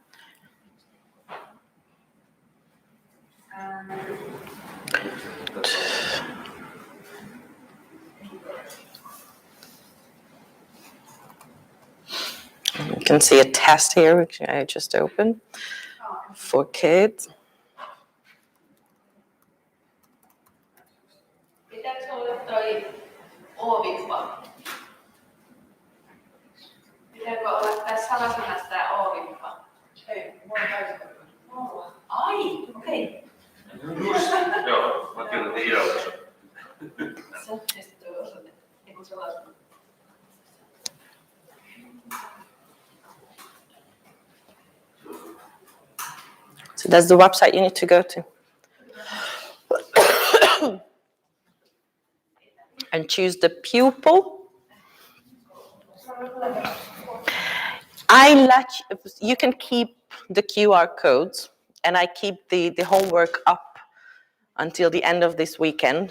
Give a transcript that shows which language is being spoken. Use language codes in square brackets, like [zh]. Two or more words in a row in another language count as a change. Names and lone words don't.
[en] You can see a test here, which I just opened for kids. [fi] Pitääkö olla toi O-vippa? Pitääkö olla tässä salasanassa tää O-vippa? Ei, mä oon täysin. Ai, okei. Joo, mä kirjoitin ilossa. Se on sitten tuo osoite. Eiku salasana. [en] So that's the website you need to go to. And choose the pupil. You can keep the QR codes, and I keep the homework up until the end of this weekend.